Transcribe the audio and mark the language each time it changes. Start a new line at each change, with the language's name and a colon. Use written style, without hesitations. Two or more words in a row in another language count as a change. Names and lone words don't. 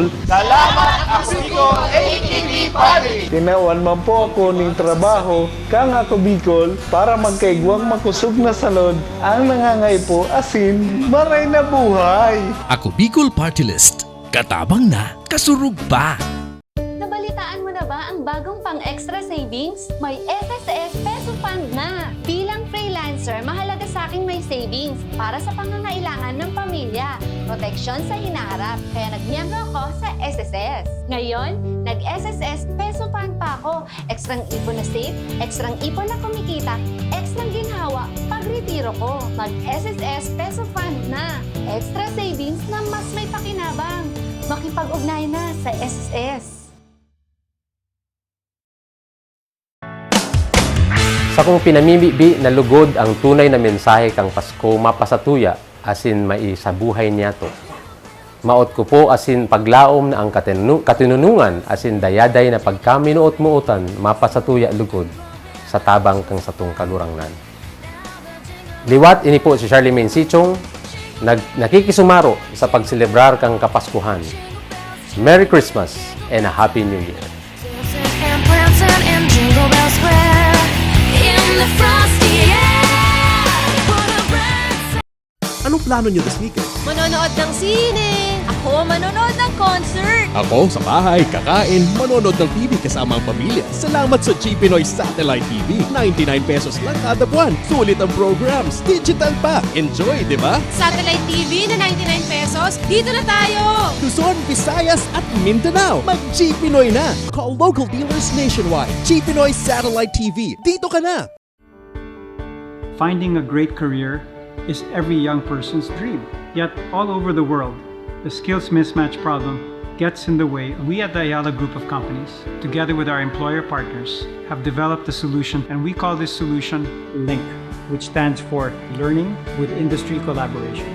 Bikol: Salamat ako Bicol, AKB Party! Tinawan man po ako ning trabaho kang ako Bicol para magkaigwang makusog na salod ang nangangay po asin maray na buhay. Ako Bicol Party List. Katabang na, kasurug pa.
Filipino: Nabalitaan mo na ba ang bagong pang-
English: extra savings?
Filipino: May SSS Peso Fund na! Bilang freelancer, mahalaga sa akin may savings para sa pangangailangan ng pamilya. Proteksyon sa hinaharap, kaya nagmiyembro ako sa SSS. Ngayon, nag-SSS Peso Fund pa ako. Ekstrang ipon na safe, ekstrang ipon na kumikita, ekstrang ginhawa pag-retiro ko. Mag-SSS Peso Fund na!
English: Extra savings
Filipino: na mas may pakinabang. Makipag-ugnay na sa SSS.
Bikol: Sa kong pinamimibi na lugod ang tunay na mensahe kang Pasko mapasatuya asin maisabuhay niya to. Maot ko po asin paglaom na ang katinunungan asin dayaday na pagkaminuot-muutan mapasatuya lugod sa tabang kang satong kalurangnan. Liwat ini po si Charlemagne Sichong nakikisumaro sa pagselebrar kang Kapaskuhan.
English: Merry Christmas and a Happy New Year!
Filipino: Anong plano niyo
English: this weekend?
Filipino: Manonood ng sine. Ako manonood ng concert. Ako sa bahay, kakain, manonood ng TV kasama ang pamilya. Salamat sa G Pinoy Satellite TV. 99 pesos lang kada buwan. Sulit ang programs. Digital pa. Enjoy, di ba? Satellite TV na 99 pesos. Dito na tayo. Luzon, Visayas at Mindanao. Mag-G Pinoy na.
English: Call local dealers nationwide.
Filipino: G Pinoy Satellite TV. Dito ka na.
English: Finding a great career is every young person's dream. Yet, all over the world, the skills mismatch problem gets in the way. We at the Ayala Group of Companies, together with our employer partners, have developed a solution, and we call this solution LINK, which stands for Learning with Industry Collaboration.